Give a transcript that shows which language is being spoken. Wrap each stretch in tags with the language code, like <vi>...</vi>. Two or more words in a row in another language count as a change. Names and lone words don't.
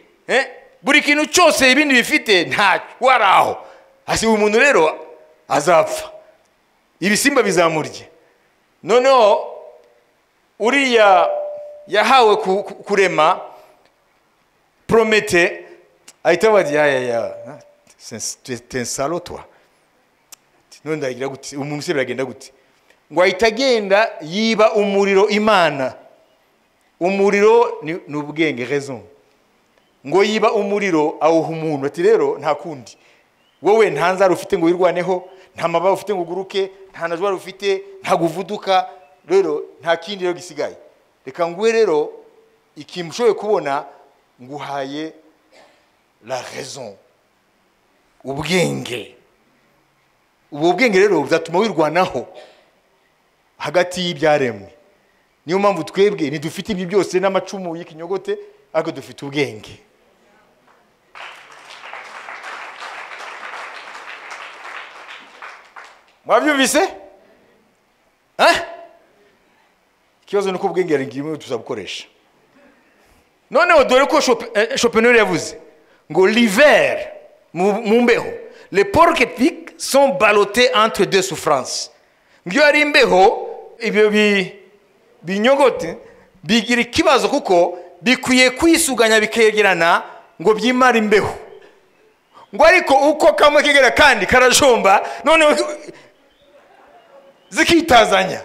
<rw>Buri kintu cyose ibindi bifite nta waraho. Hasi umuntu rero azapfa, ibisimba bizamurya. None uriya yahawe kurema Prométhée ahita bajya</rw> <fr>c'est un salaud toi.</fr> <rw>None ndagira gute umuntu se biragenda gute? Ngo ahita agenda yiba umuriro Imana. Umuriro ni ubwenge, raison. Ngo yiba umuriro awuha umuntu ati rero nta kundi. Wowe nta nzara ufite ngo wirwaneho, nta mababa ufite ngo uguruke, nta najwara ufite, nta guvuduka, rero nta kindi rero gisigaye. Reka nguwe rero ikimushoye kubona nguhaye</rw> <fr>la raison,</fr> <rw>ubwenge. Ubu bwenge rero buzatuma wirwanaho hagati y'ibyaremwe. Niyo mpamvu twebwe ntidufite ibi byose n'amacumu y'ikinyogote, ariko dufite ubwenge. Mwabyumvise? Ikibazo nuko ubwenge ari ngimwe tuzabukoresha. Noneho dore ko Schopenhauer yavuze ngo l'hiver mu mbeho,</rw> <fr>les porcs épiques sont ballottés entre deux souffrances.</fr> <rw>Ngiyo ari imbeho ibyo binyogote bigira ikibazo kuko bikwiye kwisuganya bikegerana ngo byimara imbeho, ngo ariko uko kamwe kegera kandi karajomba none zikitazanya</rw>